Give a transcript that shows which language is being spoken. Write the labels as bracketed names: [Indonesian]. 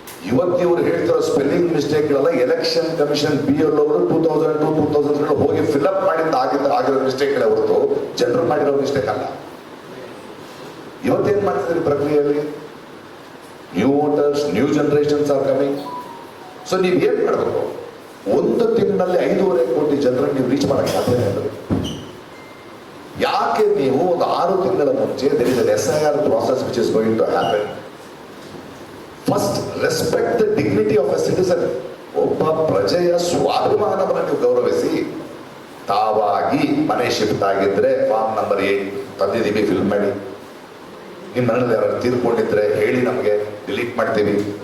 [Kannada] ಇವತ್ತು ಇವ್ರು ಹೇಳ್ತಿರೋ ಸ್ಪೆಲ್ಲಿಂಗ್ ಮಿಸ್ಟೇಕ್ಗಳೆಲ್ಲ ಎಲೆಕ್ಷನ್ ಕಮಿಷನ್ BLO ಅವರು 2002, 2003 ಹೋಗಿ ಫಿಲ್ಅಪ್ ಮಾಡಿದ ಆಗಿರೋ ಮಿಸ್ಟೇಕ್ಗಳೇ ಹೊರತು ಜನರು ಮಾಡಿರೋ ಮಿಸ್ಟೇಕ್ ಅಲ್ಲ. ಇವತ್ತೇನ್ ಮಾಡ್ತಿದ್ರಿ ಪ್ರಕ್ರಿಯೆಯಲ್ಲಿ? [English] New voters, new generations are coming. [Kannada] So ನೀವು ಏನ್ ಮಾಡಬೇಕು? ಒಂದು ತಿಂಗಳಲ್ಲಿ 5.5 ಕೋಟಿ ಜನರನ್ನು ನೀವು ರೀಚ್ ಮಾಡಕ್ಕೆ ಸಾಧ್ಯನೇ ಇಲ್ಲ. ಯಾಕೆ ನೀವು ಒಂದು 6 ತಿಂಗಳ ಮುಂಚೆ [English] there is an SIR process which is going to happen. First, respect the dignity of a citizen. [Kannada] ಒಬ್ಬ ಪ್ರಜೆಯ ಸ್ವಾಭಿಮಾನವನ್ನು ನೀವು ಗೌರವಿಸಿ, ತಾವಾಗಿ ಮನೆ ಶಿಫ್ಟ್ ಆಗಿದ್ರೆ ಫಾರ್ಮ್ ನಂಬರ್ 8 ತಂದಿದ್ದೀವಿ, ಫಿಲ್ ಮಾಡಿ. ನಿಮ್ಮ ಮನೇಲಿ ಯಾರು ತೀರ್ಕೊಂಡಿದ್ರೆ ಹೇಳಿ, ನಮಗೆ ಡಿಲೀಟ್ ಮಾಡ್ತೀವಿ.